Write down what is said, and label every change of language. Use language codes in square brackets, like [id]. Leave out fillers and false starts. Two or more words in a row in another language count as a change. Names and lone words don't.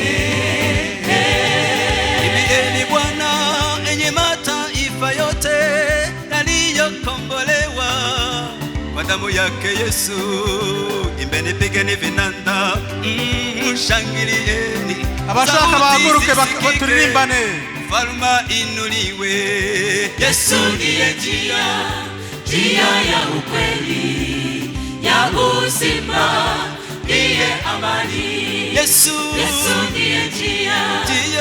[sw] Imbieni Bwana enye mataifa yote yaliyokombolewa kwa damu yake Yesu. Imbeni, pigeni vinanda, shangilieni. [rw] abashaka bahaguruke turirimbane. [sw] Mfalme inuliwe. Yesu ndiye njia, njia ya ukweli, ya uzima, ndiye amani. Yesu, Yesu ndiye njia, njia.